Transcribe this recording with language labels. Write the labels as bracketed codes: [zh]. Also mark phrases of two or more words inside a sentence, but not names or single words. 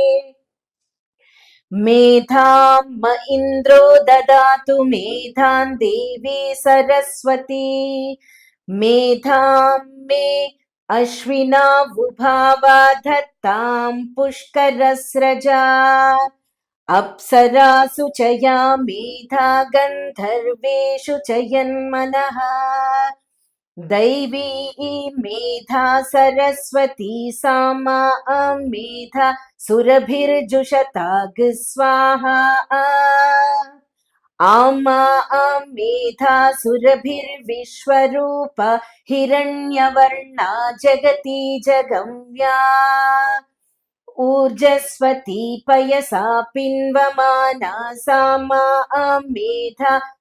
[sa] మేధాం మ ఇంద్రో దదాతు మేధాం దేవి సరస్వతి మేధాం మే అశ్వినా ఉభావా ధత్తాం పుష్కరస్రజా అప్సరాసు చ యా మేధా గంధర్వేషు చ యన్మనః दैवी मेधा सरस्वती सामा मेधा सुरभिर्जुषताग स्वाहा आमा मेधा सुरभिर्विश्वरूप हिरण्यवर्णा जगती जगम्या ऊर्जस्वती पयसा पिन्वमाना सामा मेधा